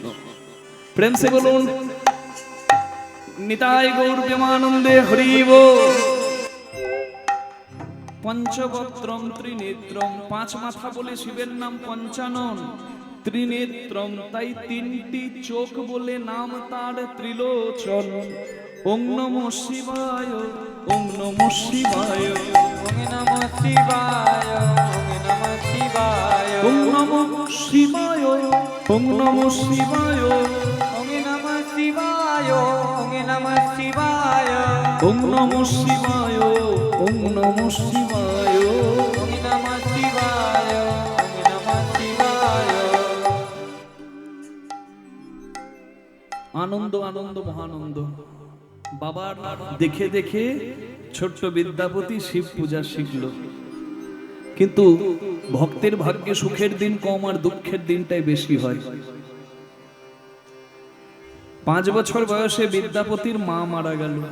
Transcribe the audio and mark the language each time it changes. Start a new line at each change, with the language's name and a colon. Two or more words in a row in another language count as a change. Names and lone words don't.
Bangla: প্রেম সে বলুন নিতাই গৌর প্রেমানন্দে হরি বল।
Sanskrit: পঞ্চবক্ত্রম ত্রিনেত্রম,
Bangla: পাঁচ মাথা বলে শিবের নাম পঞ্চানন। ত্রিনেত্রম, তাই তিনটি চোখ বলে নাম তার ত্রিলোচন।
Sanskrit: ওং নমঃ শিবায়, ওং নমঃ শিবায়, ওং নমঃ শিবায়, ওং নমঃ শিবায়, ওং নমঃ শিবায়, ওং নমঃ শিবায়, ওং নমঃ শিবায়, ওং নমঃ শিবায়, ওং নমঃ শিবায়, ওং নমঃ শিবায়, ওং নমঃ শিবায়, ওং নমঃ শিবায়।
Bangla: আনন্দ আনন্দ মহানন্দ। বাবার দেখে দেখে ছোট্ট বিদ্যাপতি শিব পূজা শিখল, কিন্তু ভক্তের ভাগ্যে সুখের দিন কম আর দুঃখের দিনটাই বেশি হয়। 5 বছর বয়সে বিদ্যাপতির মা মারা গেল।